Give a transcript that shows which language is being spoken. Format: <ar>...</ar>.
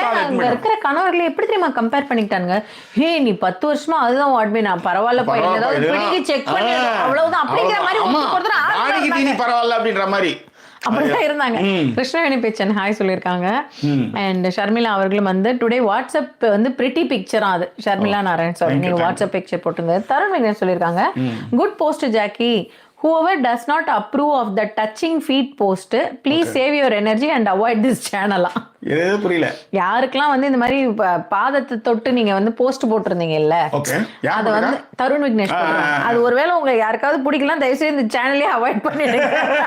<ta>அங்க இருக்கிற கணவர்களை எப்படி தெரியுமா கம்பேர் பண்ணிக்கிட்டாங்க? ஹே நீ 10 வருஷமா அதுதான் அட்மின், நான் பரவாயில்ல போய் ஏதாவது பிடிக்கி செக் பண்ணி அவ்வளவுதான் அப்படிங்கிற மாதிரி பரவாயில்ல அப்படின்ற மாதிரி அப்படிதான் இருந்தாங்க. கிருஷ்ணவேணி பேச்சன் ஹாய் சொல்லியிருக்காங்க. அண்ட் ஷர்மிளா அவர்களும் வந்து டுடே வாட்ஸ்அப் வந்து பிரிட்டி பிக்சரா, அது ஷர்மிளா நாராயண் சாரி, நீங்க வாட்ஸ்அப் பிக்சர் போட்டுங்க.</ta> <en>Tarun Vignesh</en> <ta>சொல்லியிருக்காங்க,</ta> <en>Good post Jackie, whoever does not approve of the touching feet post, please save your energy and avoid this channel.</en> <ta>ஏதோ புரியல. யாருக்கெல்லாம் வந்து இந்த மாதிரி பாதத்தை தொட்டு நீங்க வந்து போஸ்ட் போட்டிருந்தீங்க இல்ல, அது வந்து தருண் விக்னேஷ். அது ஒருவேளை உங்க யாருக்காவது பிடிக்கலாம், தயவுசெய்து இந்த சேனலே அவாய்ட் பண்ணிடுங்க.</ta>